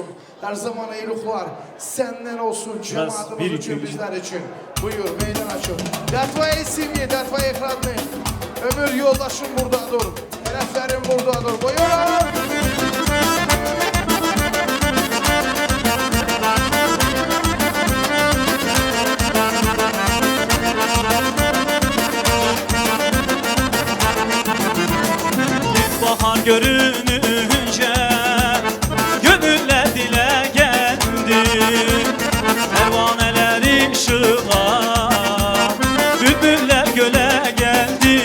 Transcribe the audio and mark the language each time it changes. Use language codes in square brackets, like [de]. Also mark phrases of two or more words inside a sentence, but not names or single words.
[crh] Her zaman eyluklar senden olsun cemaatimiz için, bizler için. Buyur meydan açın. [ru] Для твоей семьи, для твоих родных. [crh] Ömür yoldaşım buradadır. Hedeflerim buradadır. Buyurun. Bahar görününce gönüller dile geldi, pervaneler ışığa, bülbüller göle geldi.